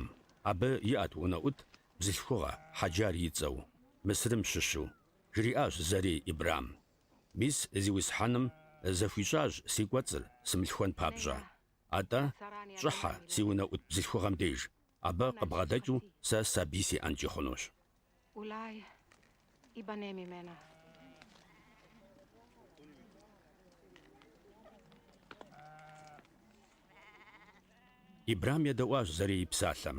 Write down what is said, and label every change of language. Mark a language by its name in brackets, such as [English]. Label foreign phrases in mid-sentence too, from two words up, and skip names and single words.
[Kabardian] Абы иӏэт унэӏут бзылъхугъэ Хьэджар и цӏэу, Мысырым щыщу. Жриӏащ Зэрей Ибрам: «Мис Зиусхьэным зэхуищӏащ си кӏуэцӏыр сымылъхуэн папщӏэ. АтӀэ щӏыхьэ си унэӏут бзылъхугъэм деж. Абы къыбгъэдэкӏыу сэ сабий сиӏэнкӏи хъунущ». [Hebrew] אולי ייבנה ממנה. [Kabardian] Ибрам едэӏуащ Зэрей и псалъэм.